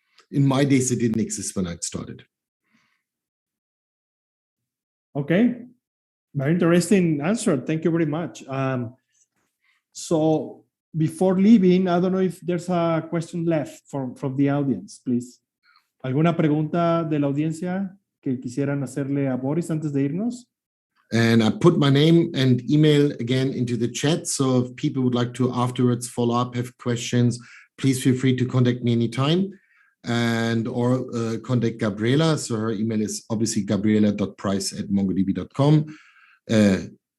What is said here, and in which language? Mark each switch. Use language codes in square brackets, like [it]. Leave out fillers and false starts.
[en] In my days, it didn't exist when I started. Okay. Very interesting answer. Thank you very much. So before leaving, I don't know if there's a question left from the audience, please. [es] ¿Alguna pregunta de la audiencia que quisieran hacerle a Boris antes de irnos? [en] And I put my name and email again into the chat. So if people would like to afterwards follow up, have questions, please feel free to contact me anytime and or contact Gabriela. So her email is obviously gabriela.price@mongodb.com.